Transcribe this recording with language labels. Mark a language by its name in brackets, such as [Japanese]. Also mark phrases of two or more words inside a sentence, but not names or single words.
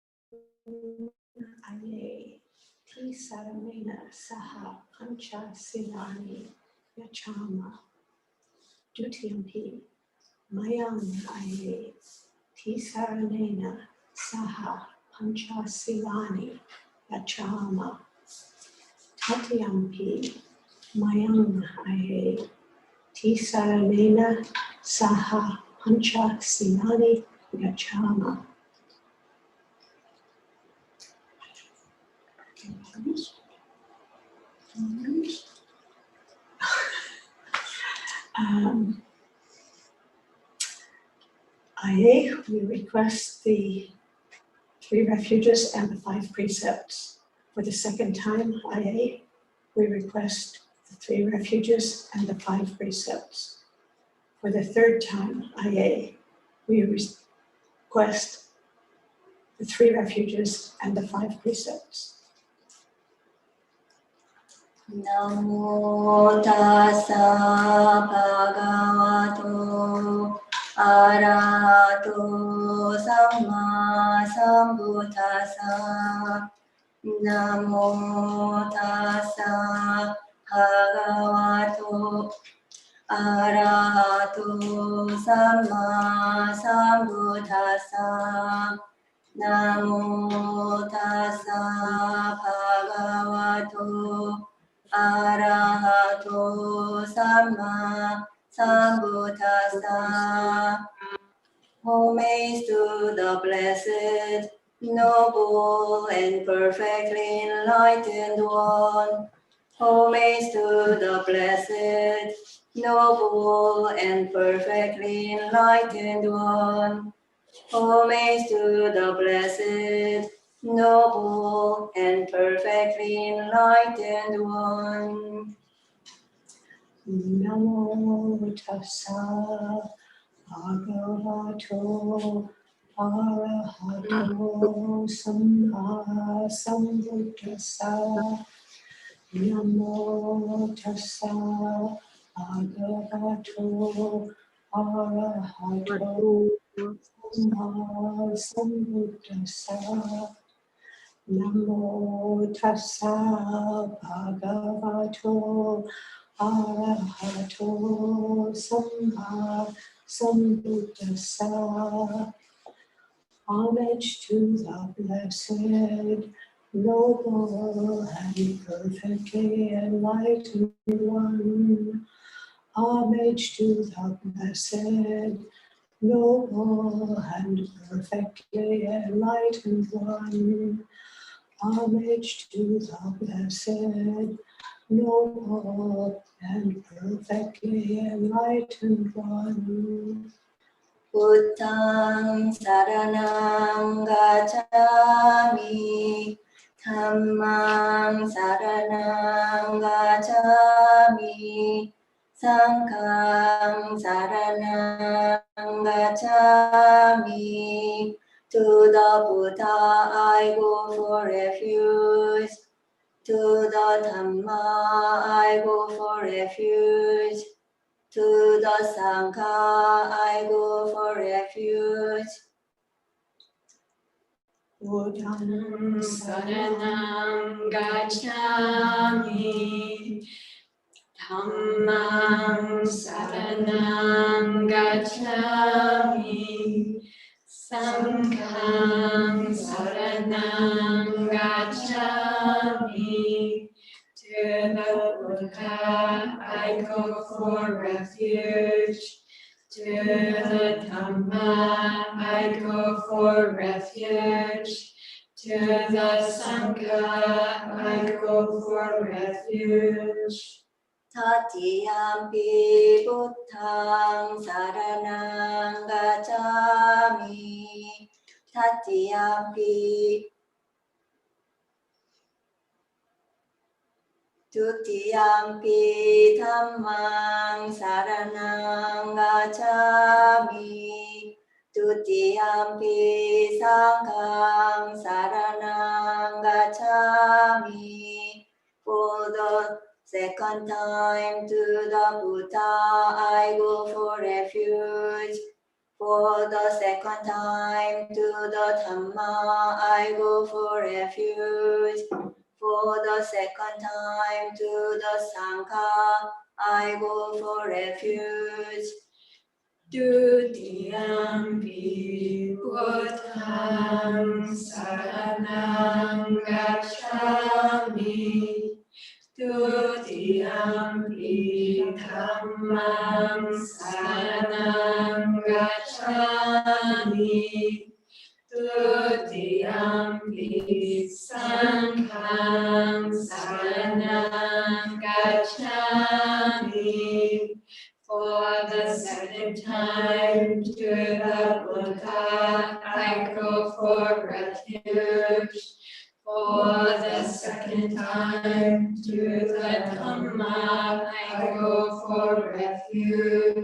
[Pali] Aye, Ti Saramena Saha Pancha Silani Yachama Dutiyampi Mayam Aye, Ti Saramena Saha Pancha Silani Yachama Tatiyampi Mayam Aye, Ti Saramena Saha Pancha Silani Yachama. [English] Aye, we request the 3 refuges and the 5 precepts. For the second time, Aye, we request the 3 refuges and the 5 precepts. For the third time, Aye, we request the 3 refuges and the 5 precepts. [Pali] Namo tassa bhagavato arahato samma sambuddhassa. Namo tassa bhagavato arahato samma sambuddhassa. Namo tassa bhagavato arahato samma sambuddhassa. [English] Homage to the blessed, noble, and perfectly enlightened one. Homage to the blessed, noble, and perfectly enlightened one. Homage to the blessed, noble, and perfectly enlightened one. [Pali] Namo tassa bhagavato arahato samma sambuddhassa. Namo tassa bhagavato arahato samma sambuddhassa. Namo tassa bhagavato arahato samma sambuddhassa. [English] Homage to the blessed, noble, and perfectly enlightened one. Homage to the blessed, noble, and perfectly enlightened one. Homage to the blessed, noble, and perfectly enlightened one. [Pali] Buddhang saranang gacchami, Dhammang saranang gacchami, Sanghang saranang gacchami. [English] To the Buddha I go for refuge, to the Dhamma I go for refuge, to the Sangha I go for refuge. [Pali] Buddhang Saranam gacchami, Dhammam saranam gacchami, Sangham saranam gacchami. [English] To the Buddha I go for refuge, to the Dhamma I go for refuge, to the Sangha I go for refuge. [Pali] Tatiyampi Buddhang saranang gacchami, Tatiyampi Tutiyampi Dhammang saranang gacchami, Tutiyampi Sanghang saranang gacchami. [English] For the second time to the Buddha I go for refuge, For the second time to the Dhamma, I go for refuge. For the second time to the Sangha, I go for refuge. [Pali] Dutiyampi Buddham Saranam Gacchami. Dutiyampi Dhammam Saranam Gacchami. Dutiyampi Sangham Saranam Gacchami. [English] For the second time to the Buddha, I go for refuge. For the second time to the Dhamma, I go for refuge.